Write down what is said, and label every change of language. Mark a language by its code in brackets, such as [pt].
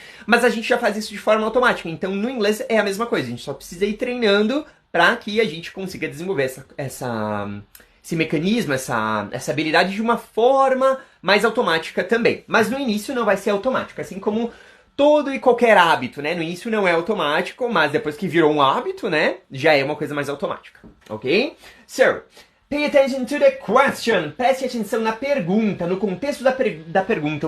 [pt] Mas a gente já faz isso de forma automática, então no inglês é a mesma coisa, a gente só precisa ir treinando para que a gente consiga desenvolver esse mecanismo, essa habilidade de uma forma mais automática também. Mas no início não vai ser automático, assim como todo e qualquer hábito, né? No início não é automático, mas depois que virou um hábito, né? Já é uma coisa mais automática, ok? [en] So, pay attention to the question. [pt] Preste atenção na pergunta, no contexto da pergunta.